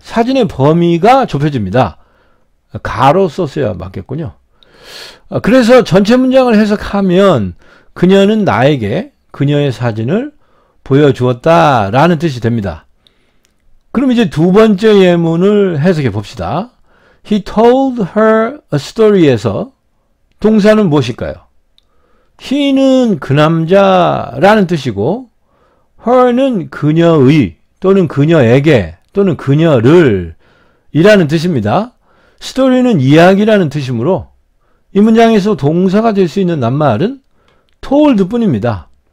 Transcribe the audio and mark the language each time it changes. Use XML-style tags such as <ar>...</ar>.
<ko>사진의 범위가 좁혀집니다. 가로 썼어야 맞겠군요. 그래서 전체 문장을 해석하면 그녀는 나에게 그녀의 사진을 보여주었다 라는 뜻이 됩니다. 그럼 이제 두 번째 예문을 해석해 봅시다.</ko> <en>He told her a story에서</en> <ko>동사는 무엇일까요? he는 그 남자라는 뜻이고 her는 그녀의 또는 그녀에게 또는 그녀를 이라는 뜻입니다. 스토리는 이야기라는 뜻이므로 이 문장에서 동사가 될 수 있는 낱말은 told 뿐입니다.</ko>